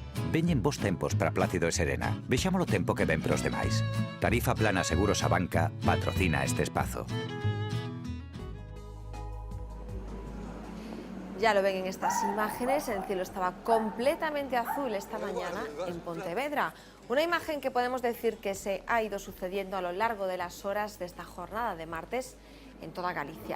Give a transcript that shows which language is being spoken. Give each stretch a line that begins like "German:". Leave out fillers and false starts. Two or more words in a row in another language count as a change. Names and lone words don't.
Galician: Veñen bons tempos para Plácido e Serena. Vexámolo tempo que ven pros demais. Tarifa Plana Seguros a Banca patrocina este espazo.
Spanish: Ya lo ven en estas imágenes, el cielo estaba completamente azul esta mañana en Pontevedra. Una imagen que podemos decir que se ha ido sucediendo a lo largo de las horas de esta jornada de martes en toda Galicia.